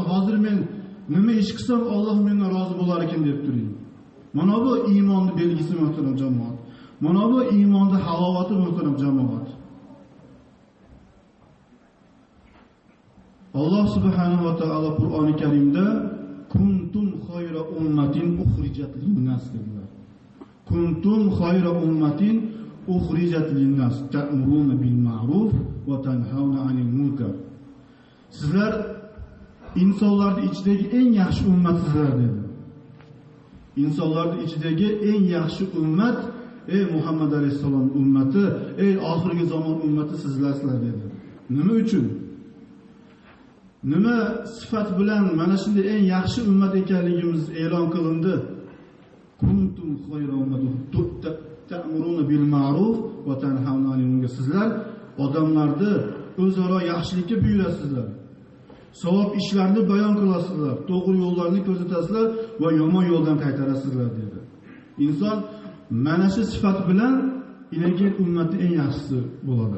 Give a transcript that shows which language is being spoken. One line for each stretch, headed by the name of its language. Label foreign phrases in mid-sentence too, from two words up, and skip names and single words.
Uzbek: Hozir men nima ish qilsam Alloh mendan rozi bo'lar ekan deb turing. Mana bu iymonning belgisi muhtaram jamoat. Mana bu iymonning halovati muhtaram jamoat. Alloh
Arabic: سبحانه و تعالى
Uzbek: Qur'oni Karimda
Arabic: كنتم خير أمة أخرجت للناس. كنتم خير أمة أخرجت للناس تأمرون بالمعروف و تنهون عن المنكر.
Uzbek: Sizlar insonlarning ichidagi eng yaxshi ummat sizlar dedi. İnsanlarning ichidagi eng yaxshi ummat, ey Muhammad alayhisalom ummati, ey oxirgi zamon ummati sizlarsizlar dedi. Nima uchun? Nima sifat bilan mana shunday eng yaxshi ummat ekanligimiz e'lon qilindi?
Arabic: كنتم خير أمة تأمرون بالمعروف و تنهون عن المنكر.
Uzbek: Sizlar odamlarni o'zaro yaxshilikka buyurasizlar. Savob ishlarni bayon qilasizlar, to'g'ri yo'llarni ko'rsatasizlar va yomon yo'ldan qaytarasizlar dedi. Inson mana shu sifat bilan ilangan ummatning eng yaxshisi bo'ladi.